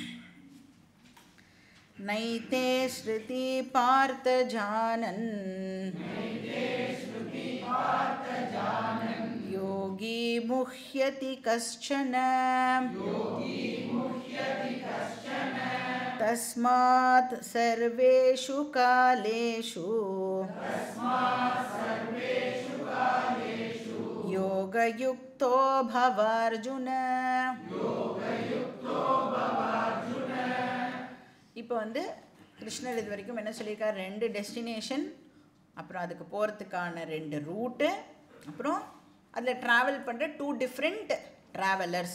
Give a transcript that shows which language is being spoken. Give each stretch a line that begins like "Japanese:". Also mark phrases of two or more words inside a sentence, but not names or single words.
Sanskrit: नैते श्रुति पार्थ जानन् योगी मुह्यति कश्चन तस्मात् सर्वेषु कालेषु योगयुक्तो भव अर्जुन.
Tamil: இப்போ வந்து கிருஷ்ணர் இது வரைக்கும் என்ன சொல்லியிருக்கார், 2 டெஸ்டினேஷன், அப்புறம் அதுக்கு போகிறதுக்கான 2 ரூட்டு, அப்புறம் அதில் ட்ராவல் பண்ணுற 2
English: different travellers.